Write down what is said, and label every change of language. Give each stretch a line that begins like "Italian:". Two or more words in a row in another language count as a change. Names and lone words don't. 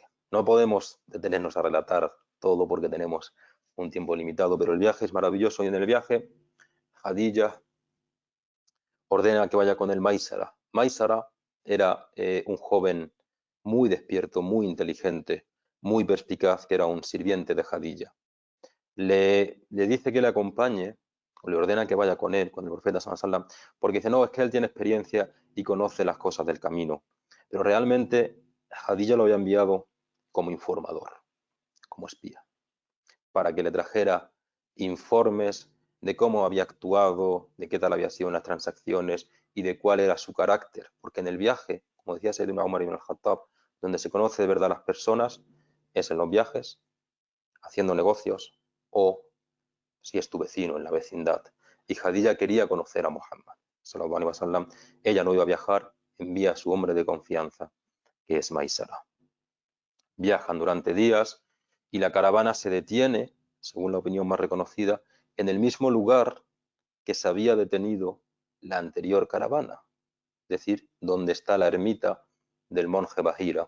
Spanish: No podemos detenernos a relatar todo porque tenemos un tiempo limitado, pero el viaje es maravilloso y en el viaje Khadija ordena que vaya con el Maisara. Maisara era un joven muy despierto, muy inteligente, muy perspicaz, que era un sirviente de Khadija. Le dice que le acompañe, o le ordena que vaya con él, con el profeta
Arabic: صلى الله عليه وسلم,
Spanish: porque dice, no, es que él tiene experiencia y conoce las cosas del camino. Pero realmente Khadija lo había enviado como informador, como espía, para que le trajera informes de cómo había actuado, de qué tal había sido en las transacciones y de cuál era su carácter. Porque en el viaje, como decía Sayyidina Umar ibn al-Khattab, donde se conoce de verdad a las personas, es en los viajes, haciendo negocios o si es tu vecino en la vecindad. Y Khadija quería conocer a Muhammad
Arabic: صلى الله عليه وسلم.
Spanish: Ella no iba a viajar, envía a su hombre de confianza, que es Maisara. Viajan durante días y la caravana se detiene, según la opinión más reconocida, en el mismo lugar que se había detenido la anterior caravana, es decir, donde está la ermita del monje Bahira.